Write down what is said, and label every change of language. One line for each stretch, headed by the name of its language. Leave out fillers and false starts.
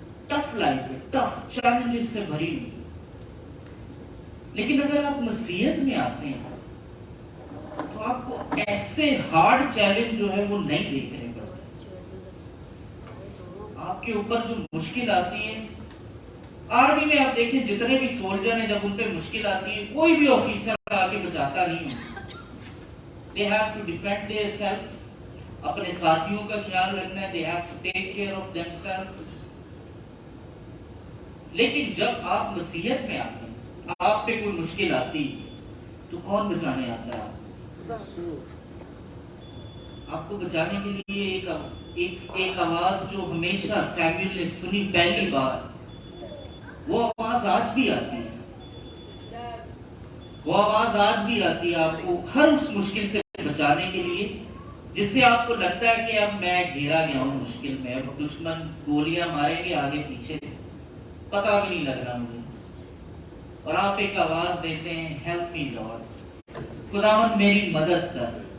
Hindi: Tough life है, tough challenges से भरी हुई। लेकिन अगर आप मसीहत में आते हैं तो आपको ऐसे हार्ड चैलेंज जो है वो नहीं देखने पड़ते। आपके ऊपर जो मुश्किल आती है, आर्मी में आप देखें जितने भी सोल्जर हैं, जब उन पे मुश्किल आती है कोई भी ऑफिसर आके बचाता नहीं है।
English: They have to defend themselves,
Hindi: अपने साथियों का ख्याल रखना है,
English: they have to take care of themselves।
Hindi: लेकिन जब आप मसीहत में आते हैं, आप पे कोई मुश्किल आती तो कौन बचाने आता है? आपको बचाने के लिए एक आवाज जो हमेशा सैमुअल ने सुनी पहली बार, वो आवाज आज भी आती है, वो आवाज आज भी आती है आपको हर उस मुश्किल से बचाने के लिए जिससे आपको लगता है कि अब मैं घेरा गया हूं मुश्किल में, अब दुश्मन गोलियां मारेंगे आगे पीछे से, पता भी नहीं लग रहा मुझे, और आप एक आवाज देते हैं,
English: help me lord,
Hindi: खुदावंद मेरी मदद कर।